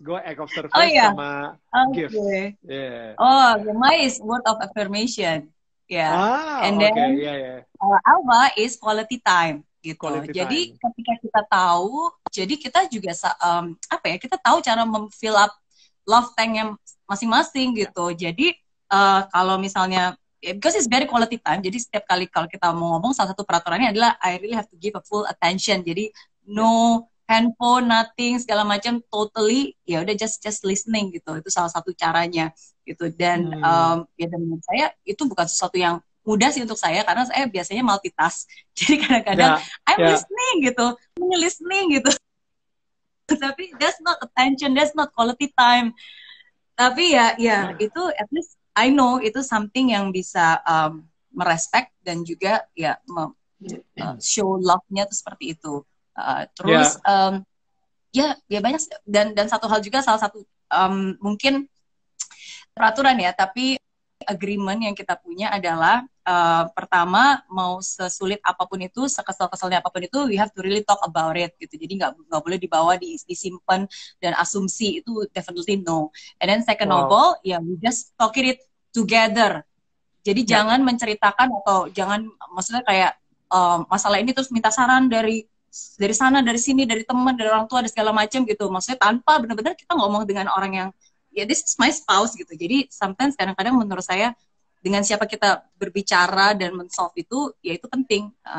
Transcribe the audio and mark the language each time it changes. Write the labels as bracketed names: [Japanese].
[English] Gue act of service sama gift. Yeah. Mine is word of affirmation. Yeah. And then Alva is quality time gitu. [Indonesian] Jadi ketika kita tahu, jadi kita juga kita tahu cara [English] fill up love tank- [Indonesian] nya masing-masing gitu. Jadi kalau misalnya [English] because it's very quality time, [Indonesian] jadi setiap kali kalau kita mau ngomong salah satu peraturannya adalah [English] I really have to give a full attention. [Indonesian] Jadi [English] no handphone, nothing, [Indonesian] segala macam, totally ya udah [English] just listening [Indonesian] gitu. Itu salah satu caranya gitu. Dan dan menurut saya itu bukan sesuatu yang mudah sih untuk saya karena saya biasanya multitask. Jadi kadang-kadang [English] I'm listening [Indonesian] gitu, listening gitu. [English] Tapi that's not attention, that's not quality time. [Indonesian] Tapi ya itu [English] at least I know [Indonesian] itu something yang bisa merespect dan juga ya [English] show love- [Indonesian] nya tuh seperti itu. Terus ya banyak dan satu hal juga salah satu mungkin peraturan ya, tapi agreement yang kita punya adalah pertama mau sesulit apapun itu, sekesal-kesalnya apapun itu, [English] we have to really talk about it [Indonesian] gitu. Jadi nggak boleh dibawa disimpan dan asumsi, itu definitely no. [English] And then second of all, we just talk it together. [Indonesian] Jadi jangan menceritakan atau jangan maksudnya kayak masalah ini terus minta saran dari sana, dari sini, dari teman, dari orang tua, dan segala macam gitu. Maksudnya tanpa benar-benar kita ngomong dengan orang yang ya [English] this is my spouse [Indonesian] gitu. Jadi sometimes kadang-kadang menurut saya dengan siapa kita berbicara dan men-solve itu ya itu penting.